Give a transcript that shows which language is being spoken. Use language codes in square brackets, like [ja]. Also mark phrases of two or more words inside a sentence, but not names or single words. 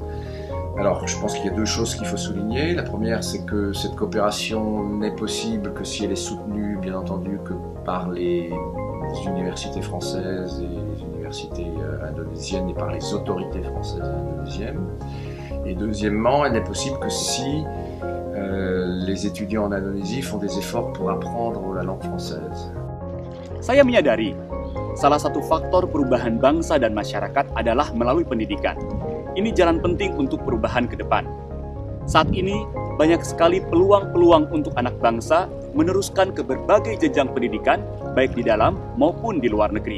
[fr] Alors je pense qu'il y a 2 choses qu'il faut souligner. La première, c'est que cette coopération n'est possible que si elle est soutenue, bien entendu, que par les universités françaises et les universités indonésiennes et par les autorités françaises et indonésiennes. Et deuxièmement, elle n'est possible que si les étudiants en Indonésie font des efforts pour apprendre la langue française. [id] Saya menyadari, salah satu faktor perubahan bangsa dan masyarakat adalah melalui pendidikan. Ini jalan penting untuk perubahan ke depan. Saat ini, banyak sekali peluang-peluang untuk anak bangsa meneruskan ke berbagai jenjang pendidikan, baik di dalam maupun di luar negeri.